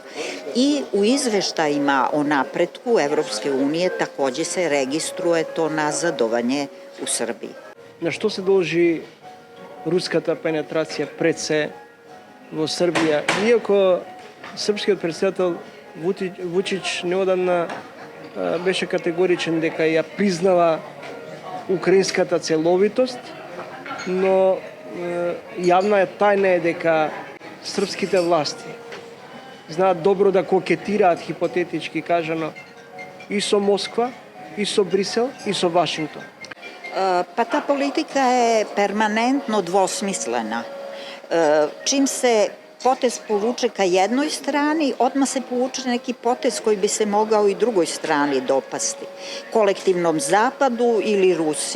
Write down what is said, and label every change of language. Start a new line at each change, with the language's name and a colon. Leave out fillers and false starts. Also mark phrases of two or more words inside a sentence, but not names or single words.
Serbian: I u izveštajima o napretku Evropske unije takođe se registruje to nazadovanje u Srbiji.
Macedonian: На што се должи руската пенетрација пред се во Србија? Иако српскиот претседател Вучич неодамна беше категоричен дека ја признава украинската целовитост, но јавна е тајна е дека српските власти знаат добро да кокетираат, хипотетички кажано, и со Москва, и со Брисел, и со Вашингтон.
Serbian: Pa ta politika je permanentno dvosmislena. Čim se potez povuče ka jednoj strani, odmah se povuče neki potez koji bi se mogao i drugoj strani dopasti, kolektivnom zapadu ili Rusiji.